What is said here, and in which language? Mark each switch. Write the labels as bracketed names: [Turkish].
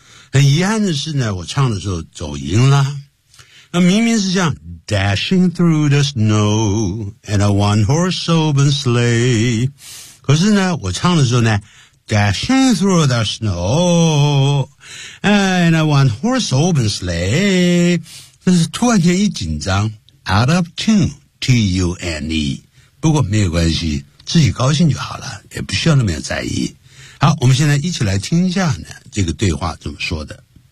[Chinese] 很遗憾的是呢我唱的时候走音了。那明明是这样 [English] dashing through the snow in a one horse open sleigh. [Chinese] 可是呢我唱的时候呢 [English] Dashing through the snow, and I want horse open sleigh. [Chinese] 但是突然间一紧张 [English] out of tune, T-U-N-E. [Chinese] 不过没有关系，自己高兴就好了，也不需要那么样在意。好，我们现在一起来听一下呢，这个对话怎么说的。